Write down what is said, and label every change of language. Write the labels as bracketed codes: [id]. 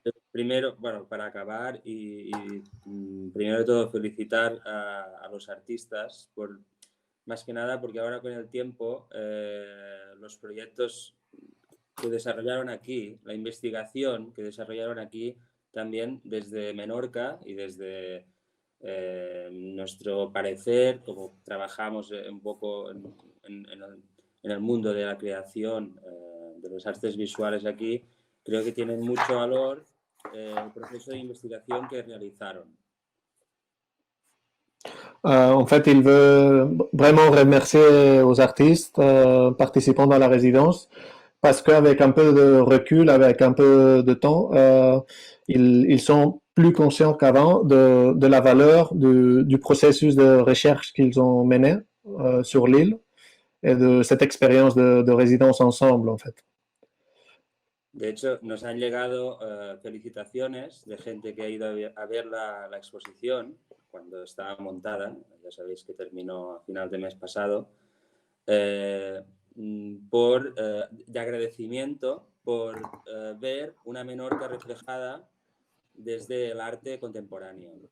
[es] Primero, bueno, para acabar y primero de todo felicitar a los artistas por, más que nada porque ahora con el tiempo los proyectos que desarrollaron aquí, la investigación que desarrollaron aquí también desde Menorca y desde nuestro parecer, como trabajamos un poco en el mundo de la creación de los artes visuales aquí, creo que tienen mucho valor el proceso de investigación que realizaron. [fr] En fait, il veut vraiment remercier aux artistes participants dans la résidence parce qu'avec un peu de recul, avec un peu de temps, ils sont plus conscients qu'avant de la valeur du processus de recherche qu'ils ont mené sur l'île et de cette expérience de résidence ensemble, en fait. [es] De hecho, nos han llegado felicitaciones de gente que ha ido a ver la exposición cuando estaba montada, ya sabéis que terminó a final de mes pasado, de agradecimiento por ver una Menorca reflejada desde el arte contemporáneo.